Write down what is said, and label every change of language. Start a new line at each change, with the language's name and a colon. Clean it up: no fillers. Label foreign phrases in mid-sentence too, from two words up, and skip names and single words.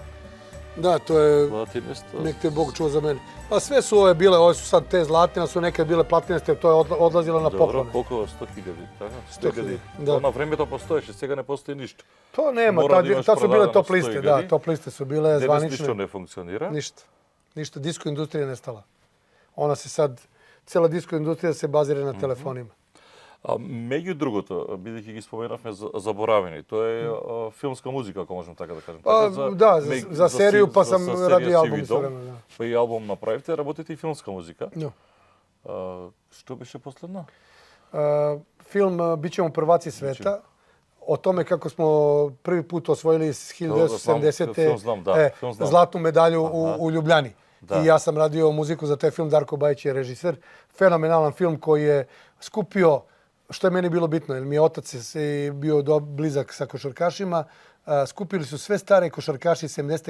Serbian: Da, to je,
Macedonian: Платинеста.
Serbian: nek te Bog čuva za mene. Pa sve su ove bile, ove su sad te zlatine, su nekad bile platineste, to je odlazilo na
Macedonian: Добро,
Serbian: poklone.
Macedonian: колку 100.000, така? 100.000, да. То на времето постоеше, сега не постои ништо.
Serbian: To nema, Mora da imaš tad su bile prodavano top liste, 100.000. da, top liste su bile
Macedonian: Денес ништо
Serbian: zvanične.
Macedonian: не функционира.
Serbian: Ništa, ništa, disko industrija je nestala. Ona se sad, cela disko industrija se bazira na telefonima.
Macedonian: Меѓу другото, бидејќи ги споменавме заборавени, тоа е филмска музика, ако можем така да кажем.
Serbian: Pa, da, za seriju pa sam serija radio Sivi album dom, isto vreme, da.
Macedonian: Па и албум направивте, работите и филмска музика. No. Што беше последно?
Serbian: Film Bićemo prvaci sveta, o tome kako smo prvi put osvojili s 1970. Film znam, da, film znam. zlatnu medalju u Ljubljani. Da. I ja sam radio muziku za taj film, Darko Bajić je režiser. Fenomenalan film koji je skupio, što je meni bilo bitno, jer mi je otac bio blizak sa košarkašima, skupili su sve stare košarkaši 70.